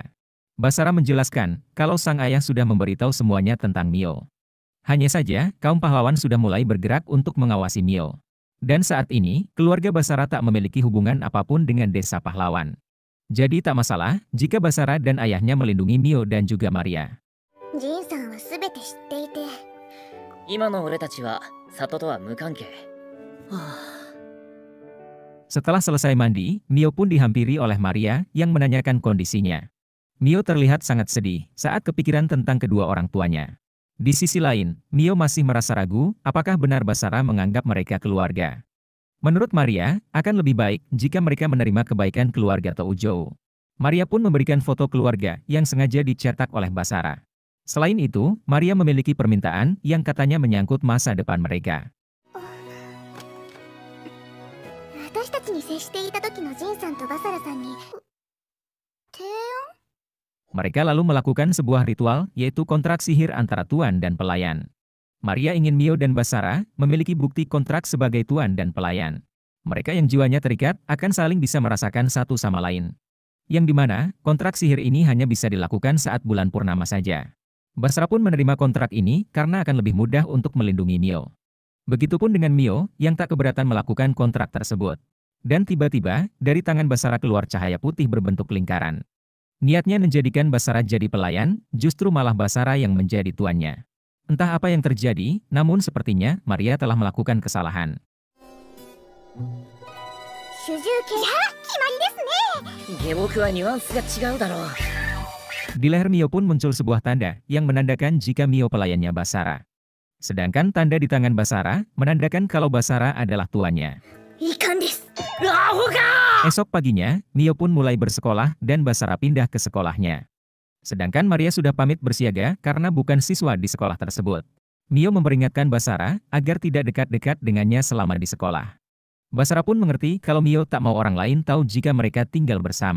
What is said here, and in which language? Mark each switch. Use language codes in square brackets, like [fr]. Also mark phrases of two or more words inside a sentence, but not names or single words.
[id] Basara menjelaskan, kalau sang ayah sudah memberitahu semuanya tentang Mio. Hanya saja, kaum pahlawan sudah mulai bergerak untuk mengawasi Mio. Dan saat ini, keluarga Basara tak memiliki hubungan apapun dengan desa pahlawan. Jadi tak masalah, jika Basara dan ayahnya melindungi Mio dan juga Maria. [ja] ジンさんは全て知っていて、今の俺たちは里とは無関係。はあ [id] Setelah selesai mandi, Mio pun dihampiri oleh Maria yang menanyakan kondisinya. Mio terlihat sangat sedih saat kepikiran tentang kedua orang tuanya. Di sisi lain, Mio masih merasa ragu apakah benar Basara menganggap mereka keluarga. Menurut Maria, akan lebih baik jika mereka menerima kebaikan keluarga Toujou. Maria pun memberikan foto keluarga yang sengaja dicetak oleh Basara. Selain itu, Maria memiliki permintaan yang katanya menyangkut masa depan mereka. [ja] 私たちに接していた時のジンさんとバサラさんに提案。 [id] Mereka lalu melakukan sebuah ritual, yaitu kontrak sihir antara tuan dan pelayan. Maria ingin Mio dan Basara memiliki bukti kontrak sebagai tuan dan pelayan. Mereka yang jiwanya terikat akan saling bisa merasakan satu sama lain. Yang dimana, kontrak sihir ini hanya bisa dilakukan saat bulan purnama saja. Basara pun menerima kontrak ini karena akan lebih mudah untuk melindungi Mio. Begitupun dengan Mio, yang tak keberatan melakukan kontrak tersebut. Dan tiba-tiba, dari tangan Basara keluar cahaya putih berbentuk lingkaran. Niatnya menjadikan Basara jadi pelayan, justru malah Basara yang menjadi tuannya. Entah apa yang terjadi, namun sepertinya Maria telah melakukan kesalahan. [ja] 主従系決まりですね。下僕はニュアンスが違うだろう。 [id] Di leher Mio pun muncul sebuah tanda yang menandakan jika Mio pelayannya Basara. Sedangkan tanda di tangan Basara menandakan kalau Basara adalah tuannya. [ja] 遺憾です。アホか！ [id] Esok paginya, Mio pun mulai bersekolah dan Basara pindah ke sekolahnya. Sedangkan Maria sudah pamit bersiaga karena bukan siswa di sekolah tersebut. Mio memperingatkan Basara agar tidak dekat-dekat dengannya selama di sekolah. Basara pun mengerti kalau Mio tak mau orang lain tahu jika mereka tinggal bersama.